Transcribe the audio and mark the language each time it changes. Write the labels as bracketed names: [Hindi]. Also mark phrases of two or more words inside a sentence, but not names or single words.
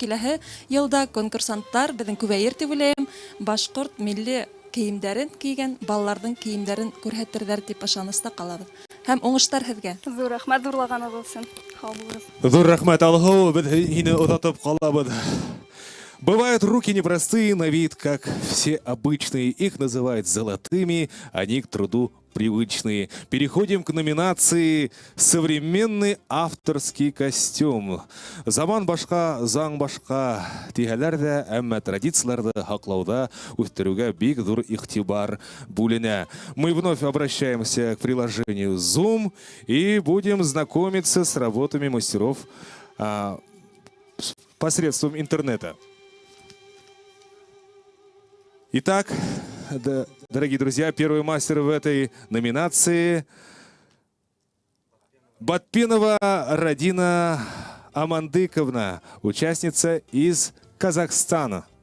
[Bashkir] Киләһе елда конкурсантлар безнең күбәер дип уйлыйм, башкорт милли киемнәрен кигән балаларның киемнәрен күрһәтерләр дип ышаныста калабыз. Һәм уңышлар һезгә. Зур рәхмәт, зурлаганы булсын. Хау булыгыз. Зур рәхмәт Алһу, без һине озатып калабыз. [Russian] Бывают руки непростые на вид, как все обычные. Их называют золотыми, они к труду привычные. Переходим к номинации «Современный авторский костюм». [Bashkir] Заман башка, заң башка. Тигәләр дә, әмма традицияләрне хаклауда, үстерүгә бик зур игътибар бүленә. [Russian] Мы вновь обращаемся к приложению Zoom и будем знакомиться с работами мастеров посредством интернета. Итак, дорогие друзья, первый мастер в этой номинации — Батпинова Радина Амандыковна, участница из Казахстана.